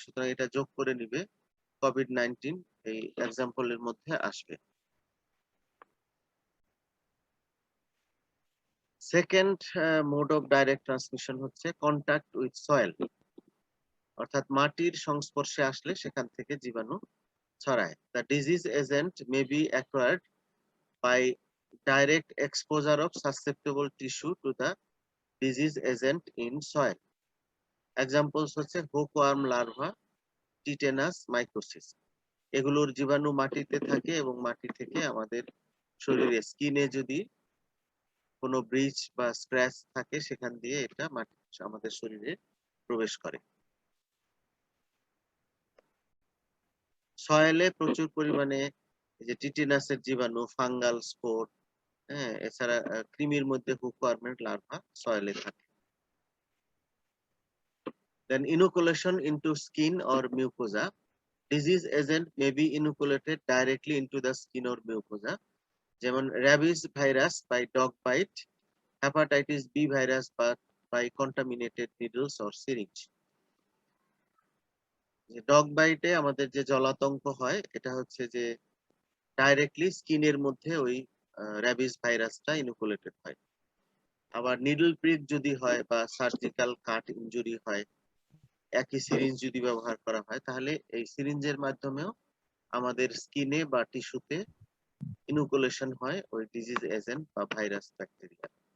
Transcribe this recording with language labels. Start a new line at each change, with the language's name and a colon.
Bangla: সুতরাং এটা যোগ করে নিবে, কোভিড-19 এই এক্সাম্পলের মধ্যে আসবে। Second mode of direct transmission হচ্ছে কন্টাক্ট উইথ সয়েল, অর্থাৎ মাটির সংস্পর্শে আসলে সেখান থেকে জীবাণু ছড়ায়।
English: The disease agent may be acquired by direct exposure of susceptible tissue to the disease agent in soil. Examples হচ্ছে hookworm larva, tetanus, mycosis.
Bangla: এগুলোর জীবাণু মাটিতে থাকে এবং মাটি থেকে আমাদের শরীরে স্কিনে যদি কোনো ব্রিচ বা স্ক্র্যাচ থাকে সেখান দিয়ে এটা মাটি আমাদের শরীরে প্রবেশ করে। সয়েলে প্রচুর পরিমাণে যে টিটেনাসের জীবাণু, ফাঙ্গাল স্পোর, হ্যাঁ, এছাড়া কৃমির মধ্যে হুকওয়ার্মের লার্ভা সয়েলে থাকে।
English: Then inoculation into skin or mucosa. Disease agent may be inoculated directly into the skin or mucosa. যেমন rabies virus by dog bite, hepatitis B virus by contaminated needles or syringe.
Bangla: Dog বাইটে আমাদের যে জলাতঙ্ক হয় এটা হচ্ছে যে directly স্কিনের মধ্যে ওই র্যাবিস ভাইরাসটা ইনোকুলেটেড হয়। আবার নিডল প্রিক যদি হয় বা সার্জিক্যাল কাট ইনজুরি হয়, একই সিরিঞ্জ যদি ব্যবহার করা হয়, তাহলে এই সিরিঞ্জের মাধ্যমেও আমাদের স্কিনে বা টিস্যুতে ইনোকুলেশন হয় ওই ডিজিজ এজেন্ট বা ভাইরাস ব্যাকটেরিয়া।